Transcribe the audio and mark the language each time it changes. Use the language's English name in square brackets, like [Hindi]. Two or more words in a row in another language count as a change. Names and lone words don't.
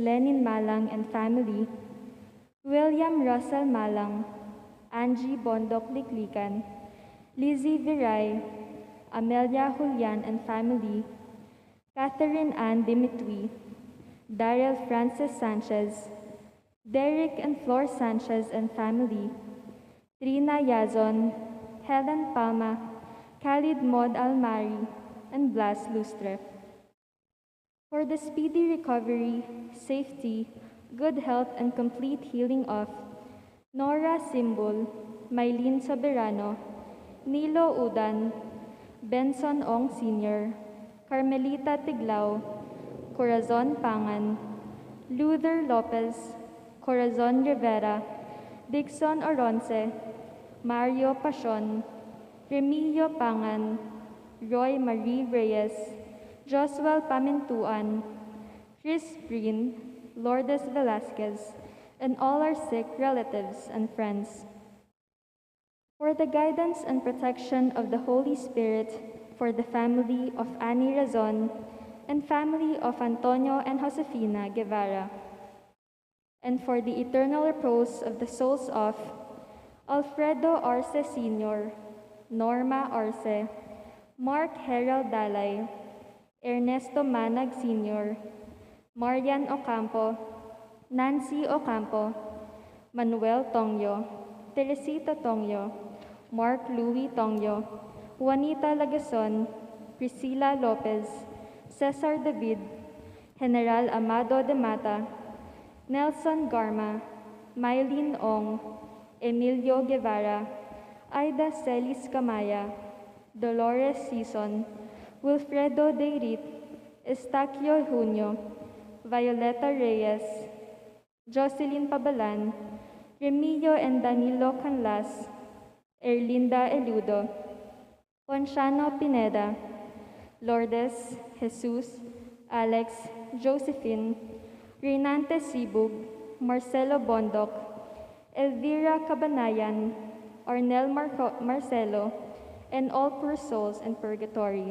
[English] Lenin Malang and family, William Russell Malang, Angie Bondok Liklikan, Lizzie Viray, Amelia Julian and family, Catherine Ann Dimitri, Daryl Francis Sanchez, Derek and Flor Sanchez and family, Trina Yazon, Helen Palma, Khalid Mod Almari, and Blas Lustre. For the speedy recovery, safety, good health, and complete healing of Nora Simbol, Mylene Soberano, Nilo Udan, Benson Ong Sr., Carmelita Tiglao, Corazon Pangan, Luther Lopez, Corazon Rivera, Dixon Oronce, Mario Pasion, Remilio Pangan, Roy Marie Reyes, Josuel Pamintuan, Chris Breen, Lourdes Velasquez, and all our sick relatives and friends. For the guidance and protection of the Holy Spirit, for the family of Annie Razon, and family of Antonio and Josefina Guevara, and for the eternal repose of the souls of Alfredo Arce Sr., Norma Arce, Mark Herald Dalay, Ernesto Manag Sr., Marian Ocampo, Nancy Ocampo, Manuel Tongyo, Teresita Tongyo, Mark Louis Tongyo, Juanita Lagason, Priscilla Lopez, Cesar David, General Amado de Mata, Nelson Garma, Mylene Ong, Emilio Guevara, Aida Celis Camaya, Dolores Sison, Wilfredo Deirit, Estaquio Junio, Violeta Reyes, Jocelyn Pabalan, Remillo and Danilo Canlas, Erlinda Eludo, Ponciano Pineda, Lourdes, Jesus, Alex, Josephine, Renante Sibug, Marcelo Bondoc, Elvira Cabanayan, Arnel Marcelo, and all poor souls in purgatory.